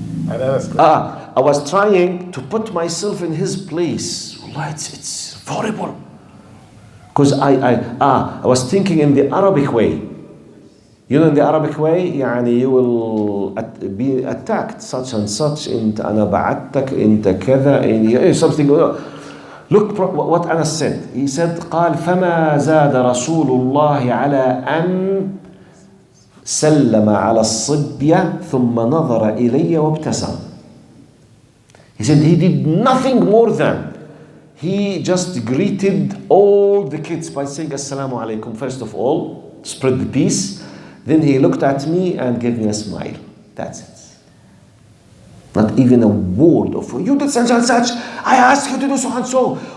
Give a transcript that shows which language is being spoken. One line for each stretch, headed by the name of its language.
English: I was trying to put myself in his place. Wallah, it's horrible. Because I was thinking in the Arabic way. You know, in the Arabic way, يعني you will be attacked such and such.
Arabic: أنت أنا بعتك أنت كذا
English: something. Look what Anas said. He said
Arabic: قال فما زاد رسول الله على أن سلم على الصبية ثم نظر إلي وابتسم.
English: He said he did nothing more than he just greeted all the kids by saying Assalamu alaikum first of all, spread the peace. Then he looked at me and gave me a smile. That's it. Not even a word of, you did such and such, I asked you to do so and so.